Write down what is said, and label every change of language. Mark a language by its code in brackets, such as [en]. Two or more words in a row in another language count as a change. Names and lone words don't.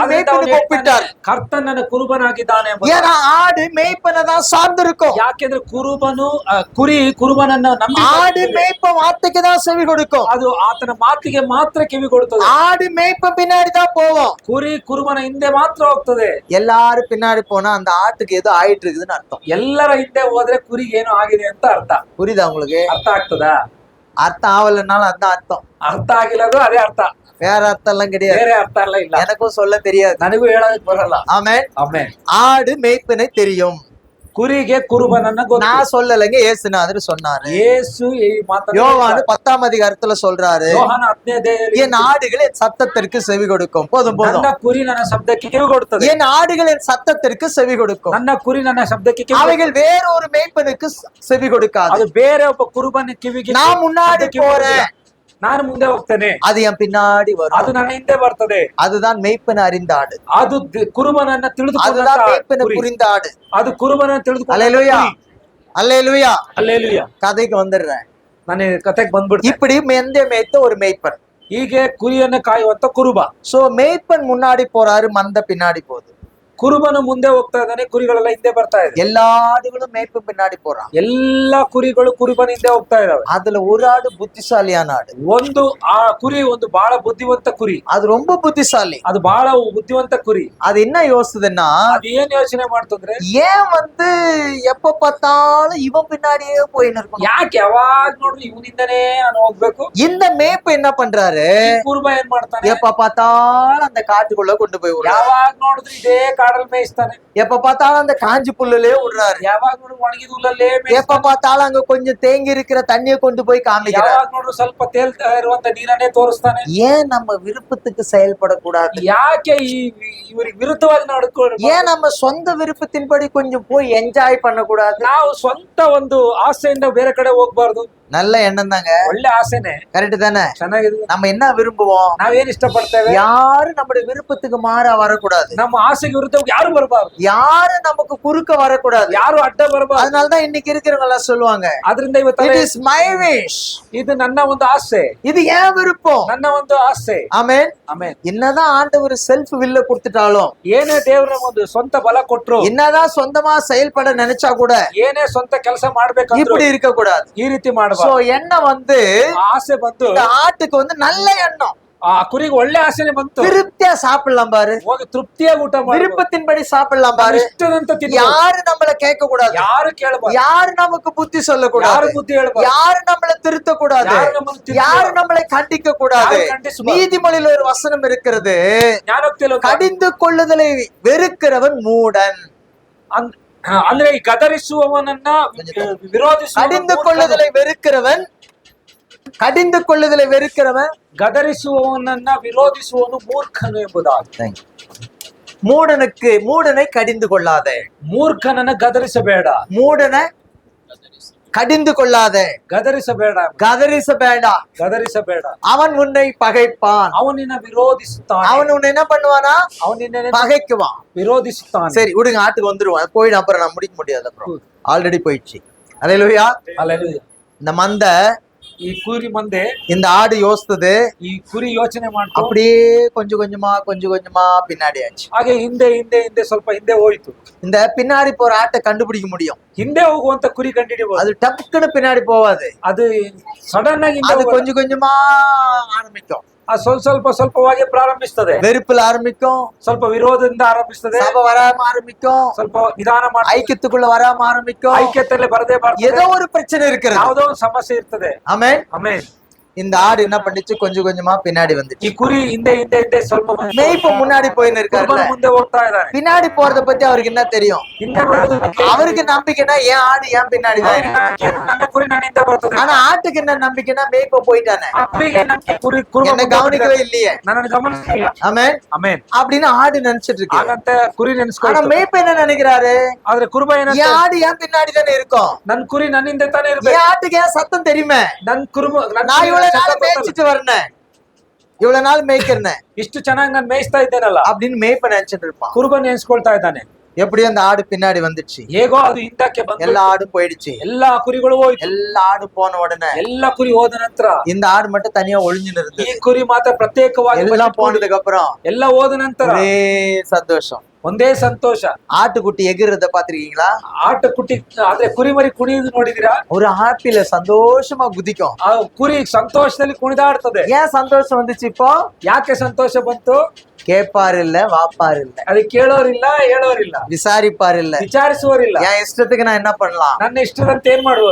[kn] ಅದರಿಂದ [ta] மேய்ப்பனுக்கு [kn] ಅವನು ಹೇಳ್ತಾನೆ, [ta] ஒப்பிட்டார். [kn] ಕರ್ತನ ನನ್ನ ಕುರುಬನಾಗಿದ್ದಾನೆ ಎಂಬುದಾಗಿ. [ta] ஏன்னா ஆடு மேய்ப்பனை தான் சார்ந்திருக்கும். [kn] ಯಾಕೆಂದ್ರೆ ಕುರುಬನು ಕುರಿ ಕುರುಬನನ್ನ ನಂಬಿ [ta] ஆடு மேய்ப்ப வார்த்தைக்கு தான் செவி கொடுக்கும். [kn] ಅದು ಆತನ ಮಾತಿಗೆ ಮಾತ್ರ ಕಿವಿ ಕೊಡುತ್ತದೆ. [ta] ஆடு மேய்ப்ப பின்னாடி தான் போவோம். [kn] ಕುರಿ ಕುರುಬನ ಹಿಂದೆ ಮಾತ್ರ ಹೋಗ್ತದೆ. [ta] எல்லாரும் பின்னாடி போனா அந்த ஆட்டுக்கு ஏதோ ஆயிட்டு இருக்குதுன்னு அர்த்தம். [kn] ಎಲ್ಲರ ಹಿಂದೆ ಹೋದ್ರೆ ಕುರಿಗೆ ಏನೋ ಆಗಿದೆ ಅಂತ ಅರ್ಥ. [ta] புரியுதா உங்களுக்கு? [kn] ಅರ್ಥ ಆಗ್ತದಾ? [ta] அர்த்தம் ஆகலைன்னாலும் அதான் அர்த்தம். [kn] ಅರ್ಥ ಆಗಿಲ್ಲದು ಅದೇ ಅರ್ಥ, [ta] வேற அர்த்தம் எல்லாம் கிடையாது. [kn] ಬೇರೆ ಅರ್ಥ ಎಲ್ಲ ಇಲ್ಲ. [ta] எனக்கும் சொல்ல தெரியாது. [kn] ನನಗೂ ಹೇಳೋದಕ್ಕೆ ಬರಲ್ಲ. [ta] ஆமென். [kn] ಆಮೇಲೆ [ta] ஆடு மேய்ப்பனை தெரியும். [kn] ಕುರಿಗೆ ಕುರುಬನನ್ನ ಗೊತ್ತು. [ta] நான் சொல்லலைங்க, இயேசுநாதர் சொன்னாரு. [kn] ಯೇಸು ಈ ಮಾತನ್ನ [ta] யோவான் 10ஆம் அதிகாரத்துல சொல்றாரு, [kn] ಯೋಹಾನ 15 [ta] என் ஆடுகள் என் சத்தத்திற்கு செவி கொடுக்கும். போதும் போதும். [kn] ನನ್ನ ಕುರಿ ನನ್ನ ಶಬ್ದಕ್ಕೆ ಕಿವಿ ಕೊಡುತ್ತದೆ. [ta] என் ஆடுகள் என் சத்தத்திற்கு செவி கொடுக்கும். [kn] ನನ್ನ ಕುರಿ ನನ್ನ ಶಬ್ದಕ್ಕೆ ಕಿವಿ [ta] அவைகள் வேற ஒரு மேய்ப்பனுக்கு செவி கொடுக்காது. [kn] ಅದು ಬೇರೆ ಒಬ್ಬ ಕುರುಬನ ಕಿವಿಗೆ [ta] நான் முன்னாடி போறேன், [kn] ನಾನು ಮುಂದೆ ಹೋಗ್ತೇನೆ, [ta] அது என் பின்னாடி [kn] ಅದು [ta] வரும். [kn] ನನ್ನ ಹಿಂದೆ ಬರ್ತದೆ. [ta] அதுதான் மேய்ப்பன் அறிந்த ஆடு. [kn] ಅದು ಕುರುಬನನ್ನ [ta] அதுதான் மேய்ப்பனை [kn] ತಿಳಿದುಕೊಂಡ [ta] புரிந்த ஆடு. [kn] ಅದು ಕುರುಬನನ್ನ ತಿಳಿದುಕೊಂಡ [ta] அல்லேலூயா, அல்லேலூயா. [kn] ಅಲ್ಲೇಲೂಯ. [ta] கதைக்கு வந்துடுறேன். [kn] ನಾನು ಕತೆಗೆ ಬಂದ್ಬಿಡ್ತೀನಿ. [ta] இப்படி மெந்த மேய்த்த ஒரு மேய்ப்பன். [kn] ಹೀಗೆ ಕುರಿಯನ್ನ ಕಾಯುವಂತ ಕುರುಬ. [ta] சோ மேய்ப்பன் முன்னாடி போறாரு, மந்த பின்னாடி போகுது. [kn] ಕುರುಬನು ಮುಂದೆ ಹೋಗ್ತಾ ಇದ್ದಾನೆ, ಕುರಿಗಳೆಲ್ಲ ಹಿಂದೆ ಬರ್ತಾ ಇದೆ. [ta] எல்லா ஆடுகளும் மேய்ப்பன் பின்னாடி போறான். [kn] ಎಲ್ಲಾ ಕುರಿಗಳು ಕುರುಬನ ಹಿಂದೆ ಹೋಗ್ತಾ ಇದಾವೆ. [ta] அதுல ஒரு ஆடு புத்திசாலியான ஆடு. [kn] ಒಂದು ಆ ಕುರಿ ಒಂದು ಬಹಳ ಬುದ್ಧಿವಂತ ಕುರಿ. [ta] அது ரொம்ப புத்திசாலி. [kn] ಅದು ಬಹಳ ಬುದ್ಧಿವಂತ ಕುರಿ. [ta] அது என்ன யோசிச்சுதுன்னா, [kn] ಅದು ಏನ್ ಯೋಚನೆ ಮಾಡ್ತಂದ್ರೆ, [ta] ஏன் எப்ப பார்த்தாலும் இவன் பின்னாடியே போயின்னு இருக்கும். [kn] ಯಾಕೆ ಯಾವಾಗ ನೋಡ್ರಿ ಇವನಿಂದನೇ ನಾನು ಹೋಗ್ಬೇಕು. [ta] இந்த மேய்ப்பு என்ன பண்றாரு, [kn] ಈ ಕುರುಬ ಏನ್ ಮಾಡ್ತಾನೆ, [ta] எப்ப பார்த்தாலும் அந்த காட்டுக்குள்ள கொண்டு போய் விடுறாரு. [kn] ಯಾವಾಗ ನೋಡಿದ್ರೆ ಇದೇ ಕಾಡಲ್ಲಿ ಮೇಯಿಸ್ತಾನೆ. [ta] எப்ப பார்த்தாலும் அந்த காஞ்சி புல்லுலயே விடுறாரு. [kn] ಯಾವಾಗ ನೋಡ್ರಿ ಒಣಗಿದ ಹುಲ್ಲಲ್ಲೇ [ta] எப்ப [kn] ಮೇಯಿಸ್ತಾನೆ. [ta] பார்த்தாலும் அங்க கொஞ்சம் தேங்கி இருக்கிற தண்ணியை கொண்டு போய் காமிக்கிறார். [kn] ಯಾವಾಗ ನೋಡ್ರು ಸ್ವಲ್ಪ ತೇಲ್ತಾ ಇರುವಂತ ನೀರನ್ನೇ ತೋರಿಸ್ತಾನೆ. [ta] ஏன் நம்ம விருப்பத்துக்கு செயல்படக்கூடாது? [kn] ಯಾಕೆ ಇವ್ರಿಗೆ ವಿರುದ್ಧವಾಗಿ ನಡ್ಕೊಂಡು [ta] ஏன் நம்ம சொந்த விருப்பத்தின்படி கொஞ்சம் போய் என்ஜாய் பண்ணக்கூடாது? [kn] ನಾವು ಸ್ವಂತ ಒಂದು ಆಸೆಯಿಂದ ಬೇರೆ ಕಡೆ ಹೋಗ್ಬಾರ್ದು. [ta] நல்ல எண்ணம் தாங்க, [kn] ಒಳ್ಳೆ ಆಸೆನೆ, [ta] கரெக்ட் தானே? [kn] ಚೆನ್ನಾಗಿದೆ. [ta] நம்ம என்ன விரும்புவோம்? [kn] ನಾವೇನ್ ಇಷ್ಟಪಡ್ತೇವೆ, [ta] யாரும் நம்முடைய விருப்பத்துக்கு மாறா வரக்கூடாது. [kn] ನಮ್ಮ ಆಸೆಗೆ ವಿರುದ್ಧ ಯಾರು ಬರಬಾರ್ದು, [ta] யாரும் நமக்கு குறுக்க வரக்கூடாது. [kn] ಯಾರು ಅಡ್ಡ ಬರಬಾರ್ದು. [ta] அதனாலதான் இன்னைக்கு இருக்கிறவங்க எல்லாம் சொல்லுவாங்க, [kn] ಅದರಿಂದ ಇವತ್ತು [en] it is my wish. [kn] ಇದು ನನ್ನ ಒಂದು ಆಸೆ, [ta] இது ஏன் விருப்பம். [kn] ನನ್ನ ಒಂದು ಆಸೆ. [ta] ஆமென். [kn] ಆಮೇಲೆ [ta] என்னதான் ஆண்டவர் [en] self will [ta] கொடுத்துட்டாலும், [kn] ಏನೇ ದೇವರ ಒಂದು ಸ್ವಂತ ಬಲ ಕೊಟ್ರು, [ta] என்னதான் சொந்தமா செயல்பட நினைச்சா கூட [kn] ಏನೇ ಸ್ವಂತ ಕೆಲಸ ಮಾಡ್ಬೇಕಂದ್ರು [ta] இப்படி இருக்க கூடாது. [kn] ಈ ರೀತಿ ಮಾಡಬಾರ್ದು. [ta] சோ எண்ணம் [kn] ಆಸೆ ಬಂತು, [ta] இந்த ஆட்டுக்கு நல்ல எண்ணம். [kn] ಆ ಕುರಿಗೆ ಒಳ್ಳೆ ಆಸೆನೆ ಬಂತು. [ta] திருப்தியா சாப்பிடலாம் பாரு, [kn] ಹೋಗಿ ತೃಪ್ತಿಯಾಗಿ ಊಟ ಮಾಡಿ [ta] விருப்பத்தின்படி சாப்பிடலாம் பாரு. [kn] ಇಷ್ಟದಂತ ತಿನ್ನು. [ta] யாரு நம்மள கேட்க கூடாது, [kn] ಯಾರು ಕೇಳಬಾರ್ದು, [ta] யாரு நமக்கு புத்தி சொல்ல [kn] ಯಾರು [ta] கூடாது, [kn] ಬುದ್ಧಿ ಹೇಳಬಾರ್ದು, [ta] யாரு நம்மள திருத்த கூடாது, யாரு நம்மளை திருத்த யாரு கூடாது, நம்மளை கண்டிக்க கூடாது. யாரு கண்டிச்சுக்கூடாது. நீதிமொழியில ஒரு வசனம் இருக்கிறது, [kn] ಜ್ಞಾನೋಕ್ತಿಯಲ್ಲಿ [ta] கடிந்து கொள்ளுதலை வெறுக்கிறவன் மூடன். [kn] ಅಂದ್ರೆ ಈ ಗದರಿಸುವವನನ್ನ ವಿರೋಧಿಸುವ [ta] கடிந்து கொள்ளுதலை வெறுக்கிறவன், கடிந்து கொள்ளுதலை வெறுக்கிறவன், [kn] ಗದರಿಸುವವನನ್ನ ವಿರೋಧಿಸುವವನು ಮೂರ್ಖನು ಎಂಬುದಾಗಿ. [ta] மூடனை கடிந்து கொள்ளாதே. [kn] ಮೂರ್ಖನನ್ನ ಗದರಿಸಬೇಡ, [ta] மூடனை கடிந்து கொள்ளாதே, [kn] ಗದರಿಸಬೇಡ, [ta] கதரிசபேடா. அவன் உன்னை பகைப்பான், [kn] ಅವನಿನ್ನ ವಿರೋಧಿಸುತ್ತಾನೆ, [ta] அவன் உன்னை என்ன பண்ணுவானா, [kn] ಅವನ್ ನಿನ್ನ [ta] பகைக்குவான். [kn] ವಿರೋಧಿಸುತ್ತಾನೆ. [ta] சரி விடுங்க, ஆட்டுக்கு வந்துருவான். போயிடும், அப்புறம் நான் முடிக்க முடியாது, அப்புறம் ஆல்ரெடி போயிடுச்சு. அல்லேலூயா. [kn] ಅಲ್ಲೆಲೂಯಾ. [ta] இந்த மந்த, [kn] ಈ ಕುರಿ ಮಂದೆ, [ta] இந்த ஆடு யோசித்தது, [kn] ಈ ಕುರಿ ಯೋಚನೆ ಮಾಡ್ತು, [ta] அப்படியே கொஞ்சம் கொஞ்சமா பின்னாடி ஆச்சு. [kn] ಹಾಗೆ ಹಿಂದೆ ಸ್ವಲ್ಪ ಹಿಂದೆ ಹೋಯ್ತು. [ta] இந்த பின்னாடி போற ஆட்டை கண்டுபிடிக்க முடியும், [kn] ಹಿಂದೆ ಹೋಗುವಂತ ಕುರಿ ಕಂಡಿಡಿಬಹುದು. [ta] அது டப்புன்னு பின்னாடி போவாது, [kn] ಅದು ಸಡನ್ ಆಗಿ [ta] அது கொஞ்சம் கொஞ்சமா ஆரம்பிக்கும். [kn] ಸ್ವಲ್ಪವಾಗಿ ಪ್ರಾರಂಭಿಸ್ತದೆ, [ta] வெறுப்புல ஆரம்பிக்கும், [kn] ಸ್ವಲ್ಪ ವಿರೋಧದಿಂದ ಆರಂಭಿಸ್ತದೆ, [ta] சபை வராம ஆரம்பிக்கும், [kn] ಸ್ವಲ್ಪ ನಿಧಾನ ಮಾಡಿ [ta] ஐக்கியத்துக்குள்ள வராம ஆரம்பிக்கும், [kn] ಐಕ್ಯತೆಯಲ್ಲಿ ಬರದೇ [ta] ஏதோ ஒரு பிரச்சனை இருக்கிறது. [kn] ಯಾವುದೋ ಒಂದು ಸಮಸ್ಯೆ ಇರ್ತದೆ. [ta] ஆமென். [kn] ಆಮೇಲೆ [ta] இந்த ஆடு என்ன பண்ணிச்சு, கொஞ்சம் கொஞ்சமா பின்னாடி வந்துச்சு. [kn] ಈ ಕುರಿ ಹಿಂದೆ ಸ್ವಲ್ಪ [ta] மேய்ப்பு முன்னாடி போயின்னு இருக்காருல்ல, [kn] ಕುರುಬನು ಮುಂದೆ ಹೋಗ್ತಾ ಇದ್ದಾನೆ. [ta] பின்னாடி போறத பத்தி அவருக்கு என்ன தெரியும்? [kn] ಹಿಂದೆ ಬರೋದಕ್ಕೆ [ta] அவருக்கு நம்பிக்கைன்னா ஏன் ஆடு ஏன் பின்னாடி தான். [kn] ನನ್ನ ಕುರಿ ನನ್ನ ಹಿಂದೆ ಬರ್ತದೆ. [ta] ஆனா ஆட்டுக்கு என்ன நம்பிக்கைன்னா மேய்ப்ப போயிட்டானே, [kn] ಅಪ್ಪಿಗೆ ನನ್ನ ಕುರಿ ಕುರುಬ [ta] என்ன கவனிக்கவே இல்லையே. [kn] ನನ್ನನ್ನು ಗಮನಿಸಿಲ್ಲ. [ta] ஆமென். [kn] ಆಮೇನ್. [ta] அப்படின்னு ஆடு நினைச்சிட்டு இருக்கு. [kn] ಹಾಗಂತ ಕುರಿ [ta] ஆனா [kn] ನೆನ್ಸ್ಕೊಂಡು, [ta] மேய்ப்ப என்ன நினைக்கிறாரு, [kn] ಆದ್ರೆ ಕುರುಬ ಏನಂತ, [ta] என் ஆடு ஏன் பின்னாடி தானே இருக்கும், [kn] ನನ್ ಕುರಿ ನನ್ನ ಹಿಂದೆ ತಾನೇ ಇರ್ಬೇಕು, [ta] என் ஆட்டுக்கு ஏன் சத்தம் தெரியுமே, [kn] ನನ್ ಕುರುಬ [ta] நான் இவ்வளவு நாள் மேய்ச்சிட்டு வரேன், இவ்வளவு நாள் மேய்க்கிறேன், [kn] ಇಷ್ಟು ಚೆನ್ನಾಗಿ ನಾನು ಮೇಯಿಸ್ತಾ ಇದ್ದೇನಲ್ಲ [ta] அப்படின்னு மேய்ப்ப நினைச்சிட்டு இருப்பான். [kn] ಕುರುಬನ್ ನೆನ್ಸ್ಕೊಳ್ತಾ ಇದ್ದಾನೆ. [ta] எப்படி அந்த ஆடு பின்னாடி வந்துச்சு, [kn] ಹೇಗೋ ಅದು ಹಿಂದಕ್ಕೆ ಬಂದು [ta] எல்லா ஆடும் போயிடுச்சு. [kn] ಎಲ್ಲಾ ಕುರಿಗಳು ಹೋಯ್ತು. [ta] எல்லா ஆடும் போன உடனே [kn] ಎಲ್ಲ ಕುರಿ ಹೋದ ನಂತರ [ta] இந்த ஆடு மட்டும் தனியா ஒளிஞ்சுன்னு [kn] ಈ [ta] இருந்தது. [kn] ಕುರಿ ಮಾತ್ರ ಪ್ರತ್ಯೇಕವಾಗಿ [ta] எல்லாம் [kn] ಬಚ್ಚಿಟ್ಕೊಂಡು [ta] போனதுக்கு அப்புறம் [kn] ಎಲ್ಲ ಹೋದ ನಂತರ [ta] ஒரே சந்தோஷம். [kn] ಒಂದೇ ಸಂತೋಷ. [ta] ஆட்டுக்குட்டி எகிறத பாத்திருக்கீங்களா? [kn] ಆಟ ಕುಟಿ ಆದ್ರೆ ಕುರಿ ಮರಿ ಕುಣಿಯುವುದು ನೋಡಿದಿರಾ? [ta] ஒரு ஆப்பிள சந்தோஷமா குதிக்கும். [kn] ಆ ಕುರಿ ಸಂತೋಷದಲ್ಲಿ ಕುಣಿದಾಡ್ತದೆ. [ta] ஏன் சந்தோஷம் வந்துச்சு இப்போ? [kn] ಯಾಕೆ ಸಂತೋಷ ಬಂತು? [ta] கேட்பாரு இல்ல, வாப்பாரு இல்ல, [kn] ಅದು ಕೇಳೋರಿಲ್ಲ, ಹೇಳೋರಿಲ್ಲ, [ta] விசாரிப்பாரு இல்ல. [kn] ವಿಚಾರಿಸುವರಿಲ್ಲ. [ta] என் இஷ்டத்துக்கு நான் என்ன பண்ணலாம், [kn] ನನ್ನ ಇಷ್ಟದಂತೆ ಏನ್ ಮಾಡುವುದು,